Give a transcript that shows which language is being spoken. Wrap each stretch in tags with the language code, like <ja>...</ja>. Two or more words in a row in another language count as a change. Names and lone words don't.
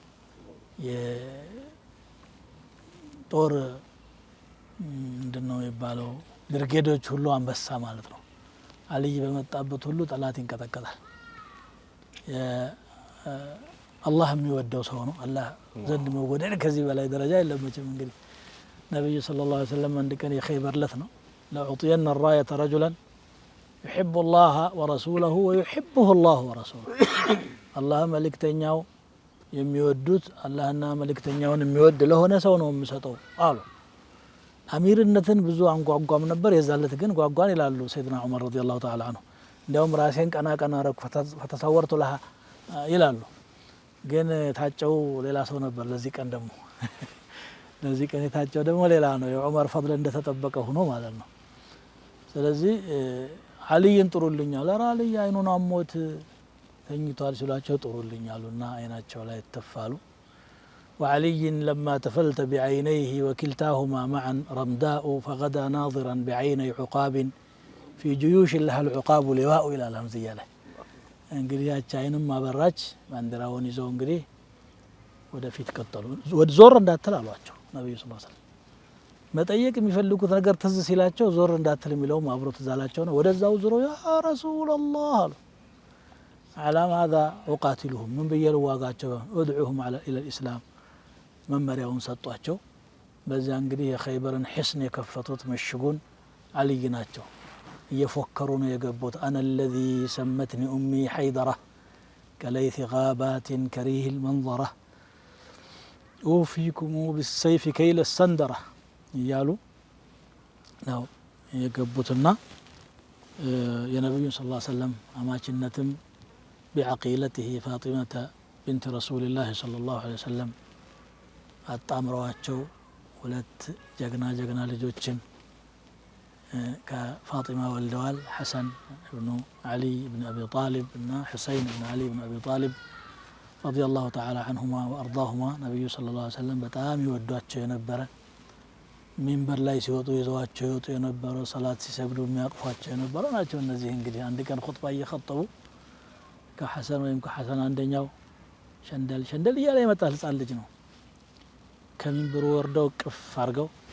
<am>የጦር ምንድነው የሚባለው ብርጌዶች ሁሉ አንበሳ ማለት ነው። አልይ በመጣበት ሁሉ ጠላት ይንቀጠቀጣል። አላህ የሚወደው ሰው ነው። አላህ ዘንድ መወደድ ከዚህ በላይ ደረጃ የለም መቼም። እንግዲህ ነብዩ</am> <ar>صلى الله عليه وسلم</ar> <am>አንድ ቀን የኸይበር ለት ነው ለኡጥየና</am> <ar>الرايه رجلا يحب الله ورسوله ويحبه الله ورسوله</ar> <am>አላህ መልእክተኛው የሚወዱት አላህና መልእክተኛውን የሚወድ ለሆነ ሰው ነው የሚሰጠው አሉ። አሚርነትን ብዙ አንጓጓም ነበር። የዛለት ግን ጓጓን ይላሉ ሰይድና ዑመር</am> <ar>رضي الله تعالى عنه።</ar> <am>እንዲያውም ራሴን ቀና ቀና ረኩ</am> <ar>فتساورت لها</ar> <am>ይላሉ። ግን ታጨው ሌላ ሰው ነበር። ለዚህ ቀን ደግሞ ለዚህ ቀን የታጨው ደግሞ ሌላ ነው። የዑመር ፈድል እንደተጠበቀ ሆኖ ማለት ነው። ስለዚህ አልይን ጥሩልኛል። ኧረ አልይ አይኑን አሞት ተኝቷል ሲሏቸው ጥሩልኛሉና አይናቸው ላይ ተፋሉ።</am> <ar>وعلي لما تفلت بعينيه وكلتاهما معا رمداء فغدا ناظرا بعيني عقاب في جيوش لها العقاب لواء إلى الهمزية له</ar> <am>እንግዲህ ያቺ አይንም ማበራች ባንዲራውን ይዘው እንግዲህ ወደፊት ቀጠሉ። ወደ ዞር እንዳትል አሏቸው ነብዩ</am> <ar>صلى الله عليه وسلم።</ar> <am>መጠየቅ የሚፈልጉት ነገር ትዝ ሲላቸው ዞር እንዳትል የሚለውም አብሮ ትዝ አላቸው ነው። ወደዛው ዞሮ</am> <ar>يا رسول الله</ar> <am>አሉ</am> <ar>على ماذا أقاتلهم من بيل واقعቸው ادعوهم على إلى الإسلام</ar> <am>መመሪያውን ሰጧቸው። በዚያ እንግዲህ የኸይበርን ሕስን የከፈቱት መሽጉን አልይ ናቸው። እየፎከሩ ነው የገቡት።</am> <ar>أنا الذي سمتني أمي حيدرة كليث غابات كريه المنظرة أوفيكم بالسيف كيل السندرة</ar> <am>እያሉ ነው የገቡትና የነብዩን</am> <ar>صلى الله عليه وسلم</ar> <am>አማችነትም</am> <ar>بعقيلته فاطمة بنت رسول الله صلى الله عليه وسلم</ar> <am>አጣምረዋቸው ሁለት ጀግና ልጆችን ከፋጢማ ወልደዋል። ሐሰን ኢብኑ አሊ ኢብኑ አቢ ጣሊብ እና ሁሰይን ኢብኑ አሊ ኢብኑ አቢ ጣሊብ</am> <ar>رضي الله تعالى عنهما وأرضاهما።</ar> <am>ነብዩ</am> <ar>صلى الله عليه وسلم</ar> <am>በጣም ይወዷቸው የነበረ ሚንበር ላይ ሲወጡ ይዘዋቸው ይወጡ የነበረ ሰላት ሲሰግዱ የሚያቅፏቸው የነበረ ናቸው። እነዚህ እንግዲህ አንድ ቀን ኹጥባ እየኸጠቡ ከሐሰን ወይም ከሐሰን አንደኛው ሸንደል እያለ የመጣ ህፃን ልጅ ነው። ከሚንበሩ ወርደው ቅፍ አድርገው</am>